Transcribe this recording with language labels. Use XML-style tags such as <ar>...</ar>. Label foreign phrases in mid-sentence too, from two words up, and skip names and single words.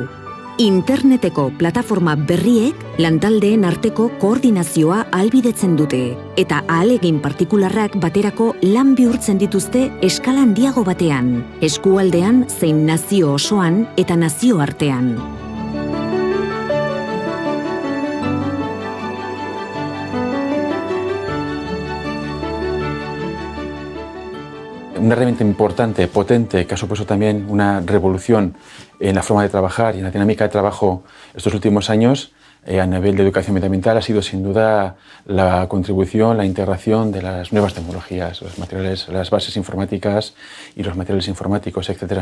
<eu>Interneteko plataforma berriek lantaldeen arteko koordinazioa ahalbidetzen dute eta ahalegin partikularrak baterako lan bihurtzen dituzte eskala handiago batean, eskualdean zein nazio osoan eta nazio artean.</eu> <es>Una herramienta importante, potente, que ha supuesto también una revolución en la forma de trabajar y en la dinámica de trabajo estos últimos años a nivel de educación medioambiental ha sido sin duda la contribución, la integración de las nuevas tecnologías, los materiales, las bases informáticas y los materiales informáticos, etc.</es>